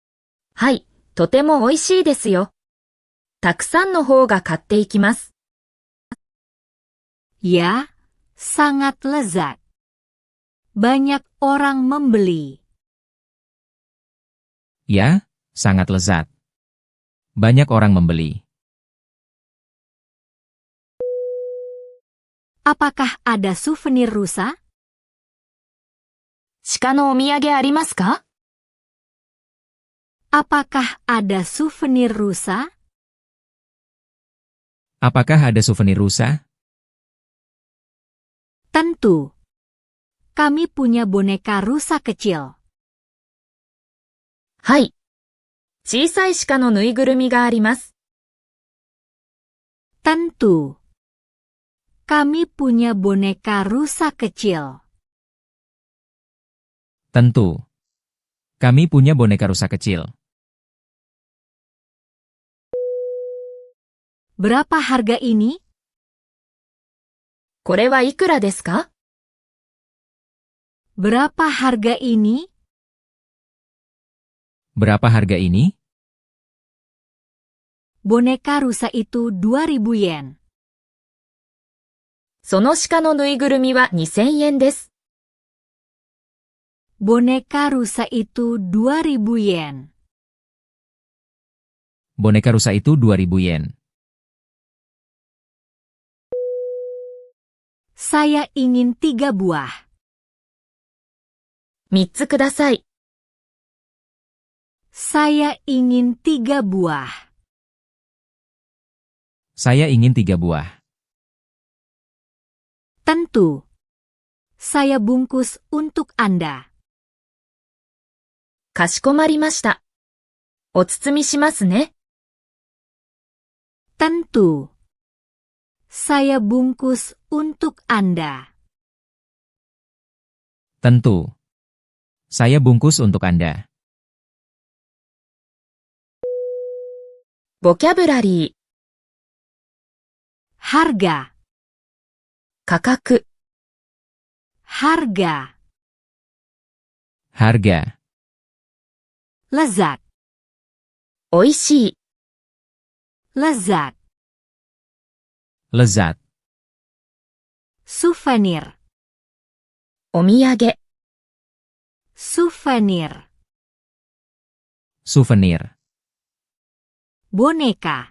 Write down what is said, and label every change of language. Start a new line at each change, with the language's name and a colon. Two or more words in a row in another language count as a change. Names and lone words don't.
Japanese: はい、 とても美味しいですよ。たくさんの方が買っていきます。
Indonesian: Ya, sangat lezat. Banyak orang membeli. Ya, sangat lezat. Banyak orang membeli. Apakah ada souvenir rusa?
Japanese: 鹿のお土産ありますか？
Indonesian: Apakah ada souvenir rusa? Apakah ada souvenir rusa? Tentu. Kami punya boneka rusa kecil.
Japanese: はい。小さい鹿のぬいぐるみがあります。
Indonesian: Tentu. Kami punya boneka rusa kecil. Tentu. Kami punya boneka rusa kecil. Berapa harga ini?
Japanese: これはいくらですか？
Indonesian: Berapa harga ini? Berapa harga ini? Boneka rusa itu 2.000 yen.
Japanese: その鹿のぬいぐるみは2000円です。
Indonesian: Boneka rusa itu 2.000 yen. Boneka rusa itu 2.000 yen. Saya ingin 3 buah.
Japanese: 3 つください。
Indonesian: Saya ingin 3 buah. Saya ingin 3 buah. Tentu. Saya bungkus untuk Anda.
Japanese: かしこまりました。お包みしますね。
Indonesian: Tentu. Saya bungkus untuk Anda. Tentu. Saya bungkus untuk Anda.
Japanese: ボキャブラリー、
Indonesian: Harga.
Japanese: 価格、
Indonesian: Harga. Harga. Lezat.
Japanese: 美味しい、
Indonesian: Lezat. Lezat. Souvenir.
Japanese: お土産、
Indonesian: Souvenir. Souvenir. Boneka.